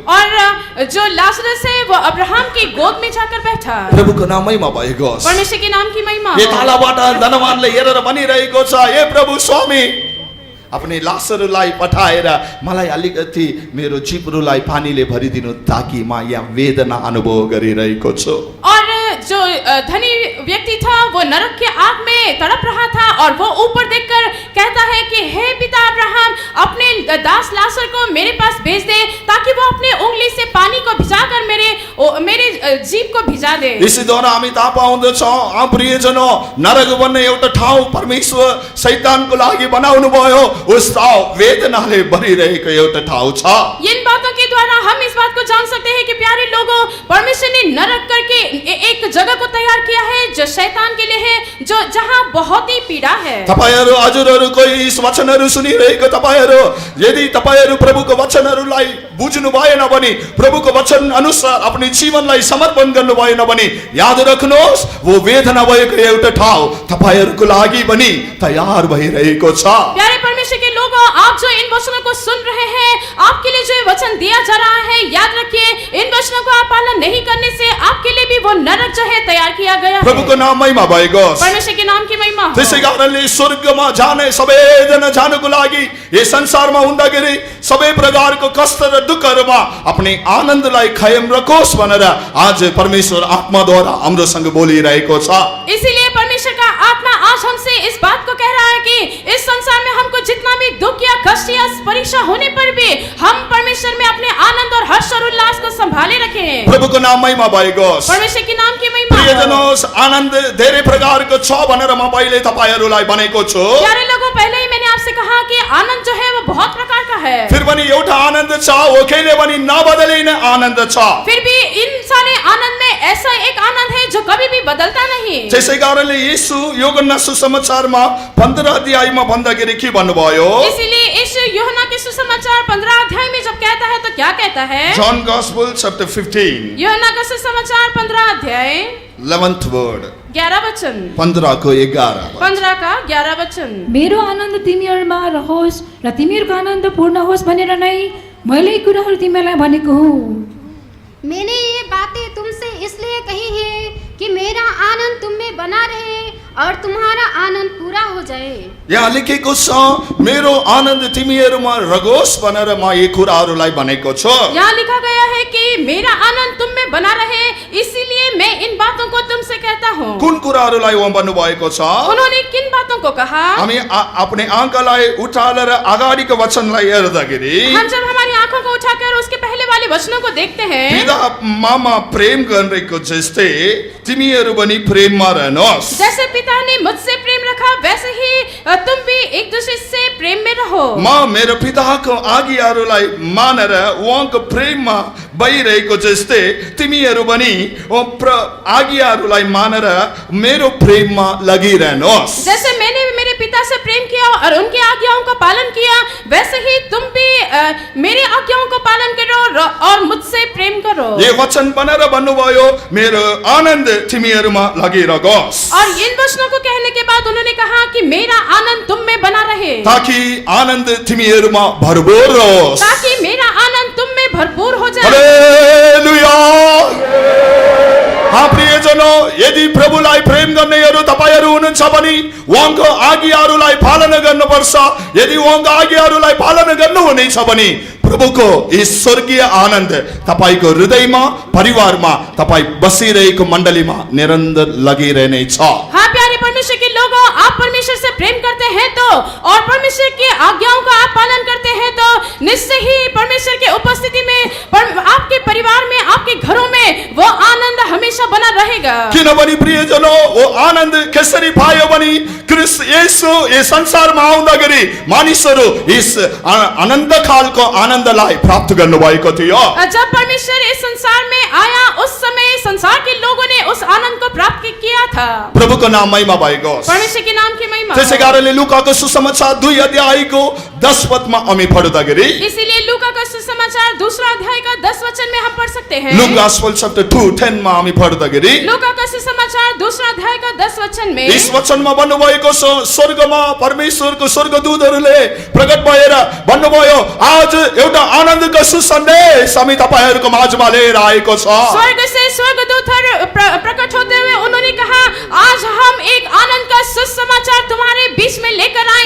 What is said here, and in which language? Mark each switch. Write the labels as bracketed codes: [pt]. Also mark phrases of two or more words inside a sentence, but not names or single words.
[hi] और जो लाजरस है वो अब्राहम की गोद में जाकर बैठा। [ne] प्रभुको नाम महिमा भएको होस्। [hi] परमेश्वर के नाम की महिमा। [ne] यो तलबाट धनवानले हेरेर भनिरहेको छ, हे प्रभु स्वामी, अपने लासरुलाई पठाएर मलाई अलिकति मेरो जिब्रोलाई पानीले भरिदिनु ताकि म यहाँ वेदना अनुभव गरिरहेको छु। [hi] और जो धनी व्यक्ति था वो नरक के आग में तड़प रहा था और वो ऊपर देखकर कहता है कि हे पिता अब्राहम, अपने दास लासर को मेरे पास भेज दे ताकि वो अपने उंगली से पानी को भिजाकर मेरे जीभ को भिजा दे। [ne] यसैद्वारा हामी थाहा पाउँदछौँ प्रियजनों, नरक भन्ने एउटा ठाउँ परमेश्वर शैतानको लागि बनाउनु भयो। उस ठाउँ वेदनाले भरिरहेको एउटा ठाउँ छ। [hi] इन बातों के द्वारा हम इस बात को जान सकते हैं कि प्यारे लोगों, परमेश्वर ने नरक करके एक जगह को तैयार किया है जो शैतान के लिए है, जो जहाँ बहुत ही पीड़ा है। [ne] तपाईहरु हजुरहरु कोही यस वचनहरु सुनिरहेको तपाईहरु, यदि तपाईहरु प्रभुको वचनहरुलाई बुझ्नु भएन भने, प्रभुको वचन अनुसार आफ्नो जीवनलाई समर्पण गर्नु भएन भने, याद राख्नुहोस् वो वेदना भएको एउटा ठाउँ तपाईहरुको लागि पनि तयार भइरहेको छ। [hi] प्यारे परमेश्वर के लोगों, आप जो इन वचनों को सुन रहे हैं, आपके लिए जो वचन दिया जा रहा है, याद रखिए इन वचनों को आप पालन नहीं करने से आपके लिए भी वो नरक जो है तैयार किया गया है। [ne] प्रभुको नाम महिमा भएको होस्। [hi] परमेश्वर के नाम की महिमा हो। [ne] त्यसै कारणले स्वर्गमा जाने सबैजना जानको लागि यस संसारमा हुँदाखेरि सबै प्रकारको कष्ट र दुःखहरुमा अपने आनन्दलाई कायम रखोस् भनेर आज परमेश्वर आत्माद्वारा हमरोसँग बोलिरहेको छ। [hi] इसीलिए परमेश्वर का आत्मा आज हमसे इस बात को कह रहा है कि इस संसार में हमको जितना भी दुख या कष्ट या परीक्षा होने पर भी हम परमेश्वर में अपने आनंद और हर्ष और उल्लास को संभाले रखें। [ne] प्रभुको नाम महिमा भएको होस्। [hi] परमेश्वर के नाम की महिमा हो। प्रियजनों, [ne] आनन्द धेरै प्रकारको छ भनेर म पहिले तपाईहरुलाई भनेको छु। [hi] प्यारे लोगों, पहले ही मैंने आपसे कहा कि आनंद जो है वो बहुत प्रकार का है। [ne] फिर पनि एउटा आनन्द छ, वो कहिले पनि नबदलिने आनन्द छ। [hi] फिर भी इन सारे आनंद में ऐसा एक आनंद है जो कभी भी बदलता नहीं। [ne] त्यसै कारणले येशू यूहन्ना सुसमाचारमा 15 अध्यायमा भन्दाखेरि के भन्नुभयो? [hi] इसीलिए इस यूहन्ना के सुसमाचार 15 अध्याय में जब कहता है तो क्या कहता है? [en] John Gospel Chapter 15 [hi] यूहन्ना का सुसमाचार 15 अध्याय [en] 11th word [hi] 11 वचन [ne] 15 को 11 [hi] 15 का 11 वचन। [ne] मेरो आनन्द तिमीहरूमा रहोस् र तिमीहरूको आनन्द पूर्ण होस् भनेर नै मैले यी कुराहरू तिमीलाई भनेको हुँ। [hi] मैंने ये बातें तुमसे इसलिए कही है कि मेरा आनंद तुम में बना रहे और तुम्हारा आनंद पूरा हो जाए। [ne] यहाँ लेखेको छ, मेरो आनन्द तिमीहरूमा रहोस् भनेर म यी कुराहरूलाई भनेको छु। [hi] यहाँ लिखा गया है कि मेरा आनंद तुम में बना रहे, इसीलिए मैं इन बातों को तुमसे कहता हूँ। [ne] कुन कुराहरूलाई उहाँ भन्नुभएको छ? [hi] उन्होंने किन बातों को कहा? [ne] हामी अपने आँखालाई उठालेर अगाडिको वचनलाई हेर्दाखेरि [hi] हम जब हमारी आंखों को उठाकर उसके पहले वाले वचनों को देखते हैं, [ne] पिता मामा प्रेम गरेको जस्तै तिमीहरू पनि प्रेममा रहनुहोस्। [hi] जैसे पिता ने मुझसे प्रेम रखा वैसे ही तुम भी एक दूसरे से प्रेम में रहो। [ne] म मेरो पिताको आज्ञाहरूलाई मानेर उहाँको प्रेममा भइरहेको जस्तै तिमीहरू पनि आज्ञाहरूलाई मानेर मेरो प्रेममा लागिरहनुहोस्। [hi] जैसे मैंने मेरे पिता से प्रेम किया और उनकी आज्ञाओं का पालन किया, वैसे ही तुम भी मेरी आज्ञाओं को पालन करो और मुझसे प्रेम करो। [ne] ये वचन बनेर भन्नुभयो, मेरो आनन्द तिमीहरूमा लागिरहोस्। [hi] और इन वचनों को कहने के बाद उन्होंने कहा कि मेरा आनंद तुम में बना रहे, [ne] ताकि आनन्द तिमीहरूमा भरपूर रहोस्, [hi] ताकि मेरा आनंद तुम में भरपूर हो जाए। हालेलुया। हाँ प्रिय प्रियजनों, [ne] यदि प्रभुलाई प्रेम गर्नेहरू तपाईहरू हुनुहुन्छ भने उहाँको आज्ञाहरूलाई पालन गर्नुपर्छ। यदि उहाँको आज्ञाहरूलाई पालन गर्नुहुनेछ भने प्रभुको यस स्वर्गीय आनन्द तपाईको हृदयमा, परिवारमा, तपाई बसिरहेको मण्डलीमा निरन्तर लगिरहनेछ। [hi] हाँ प्यारे परमेश्वर के लोगों, आप परमेश्वर से प्रेम करते हैं तो और परमेश्वर की आज्ञाओं का आप पालन करते हैं तो निश्चय ही परमेश्वर के उपस्थिति में आपके परिवार में, आपके घरों में वो आनंद हमेशा बना रहेगा। [ne] किनभने प्रियजनों, वो आनन्द कसरी पायो भने क्रिस्ट येशू यस संसारमा आउँदाखेरि मानिसहरू यस अनन्त कालको आनन्दलाई प्राप्त गर्नुभएको थियो। [hi] जब परमेश्वर इस संसार में आया उस समय संसार के लोगों ने उस आनंद को प्राप्त किया था। [ne] प्रभुको नाम महिमा भएको होस्। [hi] परमेश्वर के नाम की महिमा। [ne] त्यसै कारणले लुकाको सुसमाचार 2 अध्यायको 10 पदमा हामी पढ्दाखेरि, [hi] इसीलिए लूका का सुसमाचार 2 अध्याय का 10 वचन में हम पढ़ सकते हैं। [en] Luke Gospel Chapter 2:10 [ne] मा हामी पढ्दाखेरि [hi] लूका का सुसमाचार 2 अध्याय का 10 वचन में [ne] यस वचनमा भन्नुभएको छ, स्वर्गमा परमेश्वरको स्वर्गदूतहरूले प्रकट भएर भन्नुभयो, आज एउटा आनन्दको सुसन्देश हामी तपाईहरूको माझमा लिएर आएको छ। [hi] स्वर्ग से स्वर्गदूत प्रकट होते हुए उन्होंने कहा, आज हम एक आनंद का सुसमाचार तुम्हारे बीच में लेकर आए